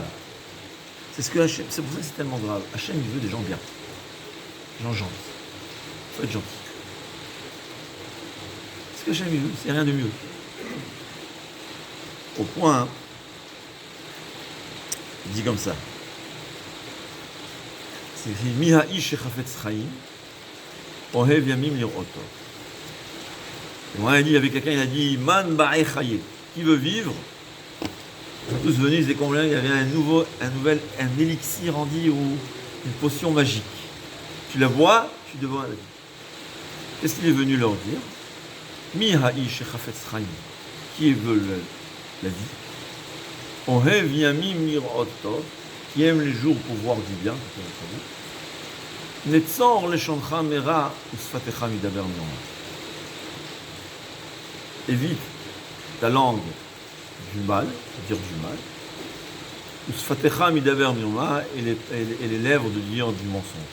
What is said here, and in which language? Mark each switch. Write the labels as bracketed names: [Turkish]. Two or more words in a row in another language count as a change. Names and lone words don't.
[French] C'est ce que Hachem, c'est pour ça que c'est tellement grave. Hachem, il veut des gens bien. Des gens gentils. Il faut être gentil. Ce que Hachem, il veut, c'est rien de mieux. Au point, il dit comme ça. C'est écrit [Hebrew] מי האיש החפץ חיים אוהב ימים לראות טוב. [French] Et moi, il dit, avec quelqu'un, il a dit [Aramaic] מאן בעי חיי, [French] qui veut vivre? Ils sont tous venus, ils disaient combien il y avait un élixir, on dit, ou une potion magique. Tu la bois, tu deviens la vie. Qu'est-ce qu'il est venu leur dire? [Hebrew] מי האיש החפץ חיים, [French] qui veut la vie? [Hebrew] אוהב ימים לראות טוב, [French] qui aime les jours pour voir du bien. [Hebrew] נצור לשונך מרע ושפתיך מדבר מרמה. [French] Évite ta langue du mal, dire du mal. [Hebrew] ושפתיך מדבר מרמה, [French] et les lèvres de dire du mensonge.